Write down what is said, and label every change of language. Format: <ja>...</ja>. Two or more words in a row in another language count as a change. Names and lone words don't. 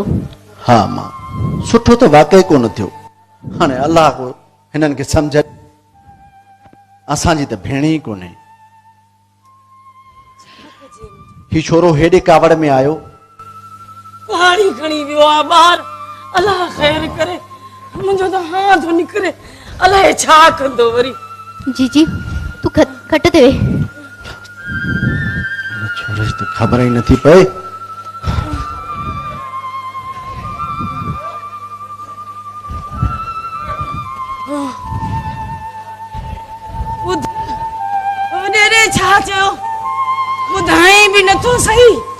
<sd>हा मां सुठो त वाकई कोन थियो हाणे अलाह को हिननि खे सम्झ असांजी त भेण ई कोन्हे ही छोरो हेॾे कावड़ में आयो कुआड़ी खणी वियो आहे ॿार अलाह ख़ैर करे मुंहिंजो त हाथ निकिरे अलाए छा कंदो वरी जीजी तू खट ते वे छोरे त ख़बर ई नथी पए वॾेरे छा चयो ॿुधाई बि नथो सही</sd>